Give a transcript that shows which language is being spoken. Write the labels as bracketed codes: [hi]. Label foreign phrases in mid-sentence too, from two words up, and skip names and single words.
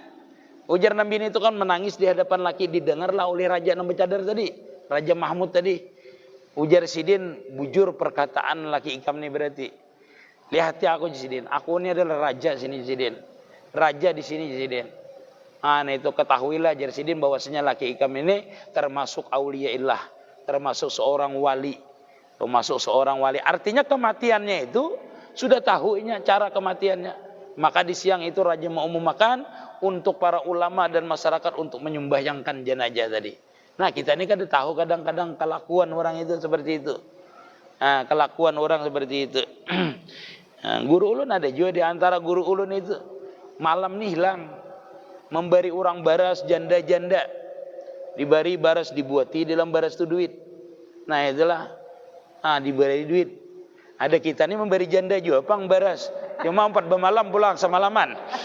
[bjn] Ujar nang bini itu kan menangis di hadapan laki, didengarlah oleh raja nang bercadar tadi, Raja Mahmud tadi. Ujar sidin, bujur perkataan laki ikam ni berarti. Lihat ya aku sidin, aku ini adalah raja sini sidin. Raja di sini sidin. Nah itu ketahuilah jar sidin bahwasanya laki ikam ini termasuk [ar] أولياء الله, [id] termasuk seorang wali. Termasuk seorang wali. Artinya kematiannya itu sudah tahunya cara kematiannya. Maka di siang itu raja mengumumkan untuk para ulama dan masyarakat untuk menyembahyangkan jenazah tadi. Nah kita ini kan tahu kadang-kadang kelakuan orang itu seperti itu. Nah, kelakuan orang seperti itu. Nah, [bjn] guru ulun ada juga di antara guru ulun itu. Malam nih hilang. Memberi orang baras janda-janda. Diberi baras dibuati dalam baras itu duit. Nah itulah. Nah diberi duit. Ada kita nih memberi janda juga pang baras. Cuma 4 malam pulang semalaman.